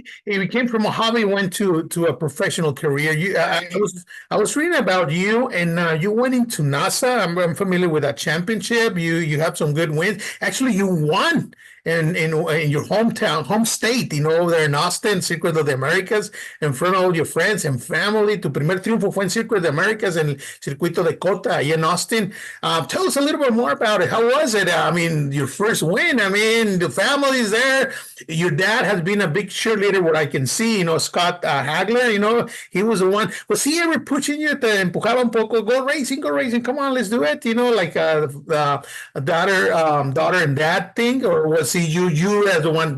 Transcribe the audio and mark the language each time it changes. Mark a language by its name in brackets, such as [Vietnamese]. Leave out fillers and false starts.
[English] it came from a hobby, went to a professional career. I was reading about you, and you went into NASA. I'm familiar with that championship. You had some good wins. Actually, you won in your hometown, home state, over there in Austin, Circuit of the Americas, in front of all your friends and family. [Spanish] Tu primer triunfo fue en Circuit of the Americas, en el Circuito de Cota, ahí in Austin. [English] Tell us a little bit more about it. How was it? I mean, your first win. I mean, the family's there. Your dad has been a big cheerleader, what I can see. Scott Hagler, he was the one. Was he ever pushing you? [Spanish] Te empujaba un poco. [English] Go racing. Come on, let's do it. Like the daughter and dad thing, or was he you as the one?